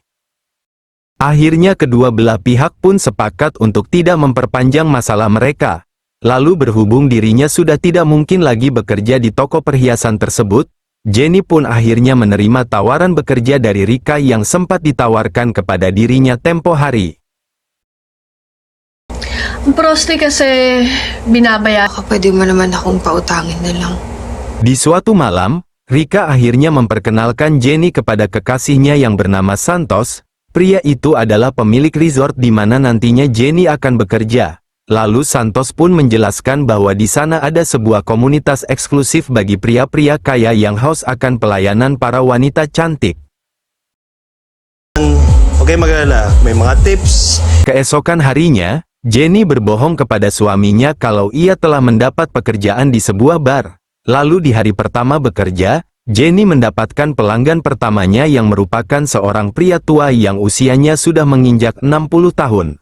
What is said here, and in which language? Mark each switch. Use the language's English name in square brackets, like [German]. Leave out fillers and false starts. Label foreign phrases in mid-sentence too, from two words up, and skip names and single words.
[Indonesian] Akhirnya kedua belah pihak pun sepakat untuk tidak memperpanjang masalah mereka. Lalu berhubung dirinya sudah tidak mungkin lagi bekerja di toko perhiasan tersebut, Jenny pun akhirnya menerima tawaran bekerja dari Rika yang sempat ditawarkan kepada dirinya tempo hari. Prosti kasi binabaya. [Filipino] Baka pwede mo naman akong pautangin na lang. [Indonesian] Di suatu malam, Rika akhirnya memperkenalkan Jenny kepada kekasihnya yang bernama Santos. Pria itu adalah pemilik resort di mana nantinya Jenny akan bekerja. Lalu Santos pun menjelaskan bahwa di sana ada sebuah komunitas eksklusif bagi pria-pria kaya yang haus akan pelayanan para wanita cantik. [Filipino] Huwag kayong mag-alala, may mga tips. [Indonesian] Keesokan harinya, Jenny berbohong kepada suaminya kalau ia telah mendapat pekerjaan di sebuah bar. Lalu di hari pertama bekerja, Jenny mendapatkan pelanggan pertamanya yang merupakan seorang pria tua yang usianya sudah menginjak 60 tahun.